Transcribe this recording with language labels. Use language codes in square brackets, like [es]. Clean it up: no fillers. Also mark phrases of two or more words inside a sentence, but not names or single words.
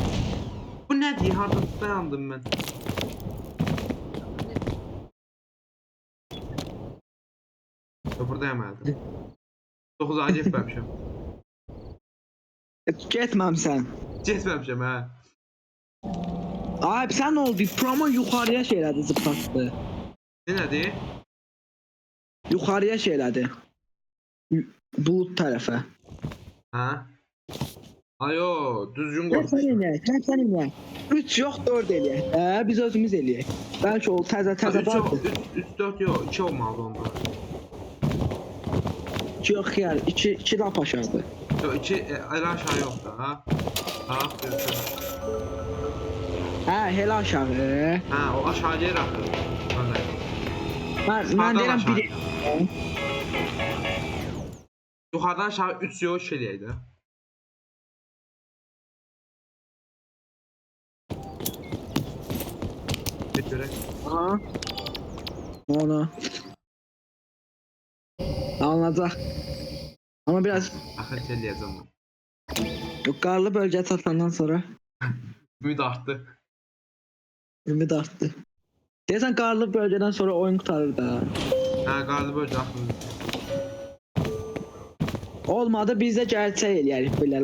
[az] Bu nədir? Harda dayandım mən? Buradayım əldə. 9 ay getməmişəm. Getməmsən. Getməmişəm hə. [tr] Abi sen ne oldu? Promo yukarıya şeyledi zıplattı. [az] Ne nədir? [tr] Yukarıya şeyledi. Bulut tarafa. [az] Hə? Ayo, düzgün qoy. [tr] Sen inle. [az] 3 yok 4 eləyək. Biz özümüz eləyək. Belki o təzə 3 vardı. 4 yox, 2 olmalı onda. [tr] Yok yani iki lap aşağıda. Yo, el aşağı yok da ha. Bak göster. [az] Ha hele aşağı. [tr] Ha o aşağıya rakı. Vallahi. Ben [az] Sağdan deyirəm aşağı. biri. [tr] Yukarıdan aşağı 3 yol şeyleydi. Bir göre. [az] Aha. Onu. Anlayacaq. [tr] Ama biraz [az] Axır eləyəcəm onu. qarlı bölgə çatandan sonra Ümid artdı. ümid artdı. Deyəsən qarlı bölgədən sonra oyun qurtarır da. [tr] Ha galiba öyle axırdı. [az] Olmadı biz də gerçək eləyərik belə.